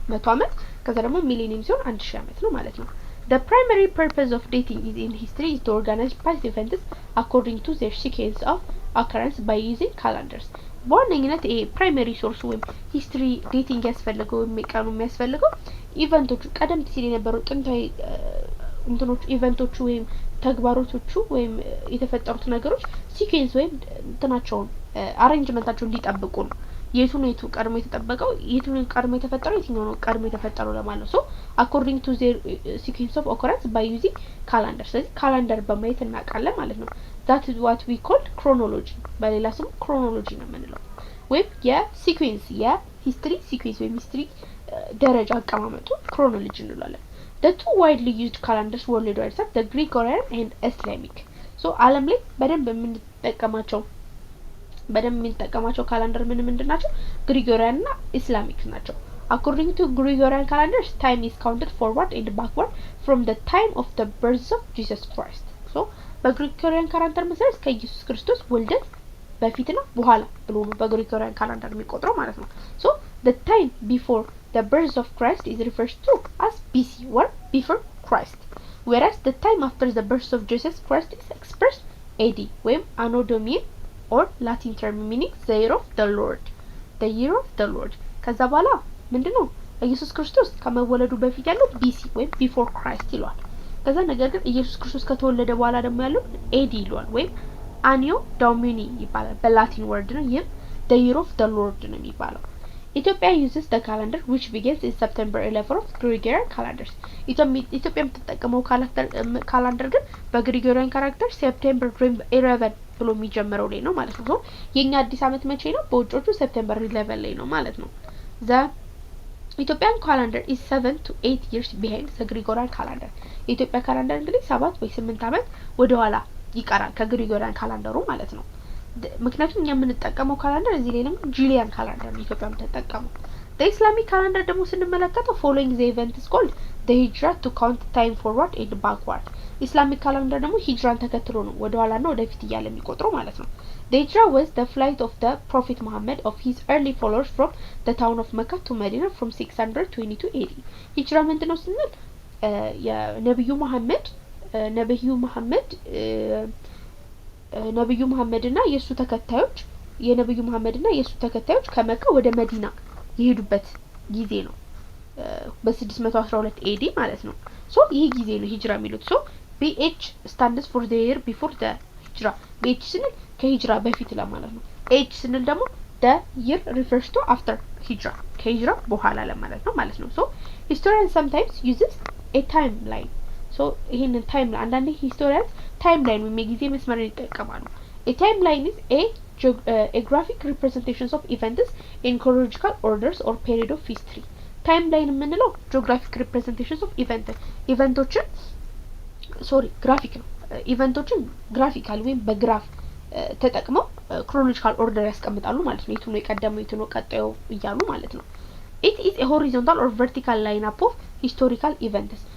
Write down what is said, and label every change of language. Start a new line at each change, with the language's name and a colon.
Amharic: 100 አመት። ከዛ ደግሞ ሚሊኒየም ሲሆን 1000 አመት ነው ማለት ነው።
English: the primary purpose of dating is in history is to organize past events according to their sequence of occurrence by using calendars.
Amharic: በዋነኝነት ይሄ ፕራይመሪ ሶርስ ወይም ሂስትሪ ዴቲንግ ያስፈልገው የሚቀኑ የሚያስፈልገው ኢቨንቶቹ ቀደም ሲል የነበሩ ጥንታዊ እንትኖቹ ኢቨንቶቹ ወይም ተግባሮቶቹ ወይም የተፈጠሩት ነገሮች ሲኩዌንስ ወይም እንትናቸውን አሬንጅመንታቸውን እንዲጠብቁ ነው። የቱ ቀድሞ የተጠበቀው የቱ ቀድሞ የተፈጠረው የትኛው ነው ቀድሞ የተፈጠረው ለማለት ነው።
English: so according to their sequence of occurrence by using calendar.
Amharic: ስለዚህ ካላንደር በማየት እናውቃለን ማለት ነው።
English: that is what we call chronology.
Amharic: በሌላ ስሙ chronology ነው የምንለው ወይም የሲኩዌንስ የሂስትሪ ሲኩዌንስ ወይም ሂስትሪ ደረጃ አቀማመጡ chronology እንላለን።
English: the two widely used calendars worldwide are the Gregorian and Islamic.
Amharic: so ዓለም ላይ በደንብ የምንጠቀማቸው ካላንደር ምንድን ናቸው? ግሪጎሪያን እና ኢስላሚክ ናቸው።
English: according to Gregorian calendars time is counted forward and backward from the time of the birth of Jesus Christ. so
Amharic: በግሪጎሪያን ካላንደር መሰረት ከኢየሱስ ክርስቶስ ውልደት በፊትና በኋላ ብሎ ነው በግሪጎሪያን ካላንደር የሚቆጥረው ማለት ነው።
English: so the time before the birth of Christ is referred to as BC or before Christ, whereas the time after the birth of Jesus Christ is expressed AD ወይም Anno Domini or Latin term meaning the year of the Lord.
Amharic: ከዛ በኋላ ምንድነው ኢየሱስ ክርስቶስ ከመወለዱ በፊት ያለው BC ወይም before Christ ይሏል። ከዛ ነገር ግን ኢየሱስ ክርስቶስ ከተወለደ በኋላ ደግሞ ያለው AD ይሏል ወይም Anno Domini ይባላል በላቲን ወርድ ነው። ይሄም the year of the Lord ነው የሚባለው።
English: Ethiopia uses the calendar which begins in September 11 of Gregorian calendars.
Amharic: ኢትዮጵያ የምትጠቀመው ካላንደር ግን በግሪጎሪያን ካላንደር ሴፕቴምበር 11 ብሎ የሚጀምረው ላይ ነው ማለት ነው። የኛ አዲስ አመት መቼ ነው? በውጮቹ ሴፕቴምበር 11 ላይ ነው ማለት ነው።
English: the Ethiopian calendar is 7 to 8 years behind the Gregorian calendar.
Amharic: የኢትዮጵያ ካላንደር እንግዲህ 7 ወይ 8 አመት ወደ ኋላ ይቀራል ከግሪጎሪያን ካላንደሩ ማለት ነው። ምክንያቱም እኛ የምንጠቀመው ካላንደር እዚህ ላይ ነው ጁሊያን ካላንደር ነው ኢትዮጵያ የምትጠቀመው። the Islamic calendar ደግሞ ስንመለከተው
English: following the event is called the hijra to count time forward and backward.
Amharic: ኢስላሚክ ካላንደር ደግሞ ሂጅራን ተከትሎ ነው ወደ ኋላና ወደፊት እያለ የሚቆጥረው ማለት ነው።
English: The hijra was the flight of the Prophet Muhammad of his early followers from the town of Mecca to Medina from 622 AD.
Amharic: ሂጅራ ምንድነው ስንል የነብዩ መሐመድና የሱ ተከታዮች ከመካ ወደ መዲና የሄዱበት ጊዜ ነው በ612 AD ማለት ነው። ሶ ይሄ ጊዜ ነው ሂጅራ የሚሉት። ሶ
English: BH stands for the year before the hijra.
Amharic: BH ስንል ከሂጅራ በፊት ለማለት ነው። H ስንል ደግሞ
English: the year refers to after hijra,
Amharic: ከሂጅራ በኋላ ለማለት ነው ማለት ነው። ሶ
English: historians sometimes uses a timeline. ሶ ይሄንን ታይም አንዳንዴ historians timeline
Amharic: ወይም የጊዜ መስመርን ይጠቀማሉ።
English: A timeline is a graphic representations of events in chronological orders or period of history.
Amharic: timeline የምንለው geographic representations of ኢቨንቶችን ግራፊክ ነው። ኢቨንቶችን ግራፊካል ወይም በግራፍ ተጠቅመው chronological order ያስቀምጣሉ ማለት ነው። የቱ ነው የቀደመው የቱ ነው ቀጣዩ እያሉ ማለት ነው።
English: It is a horizontal or vertical lineup of historical events.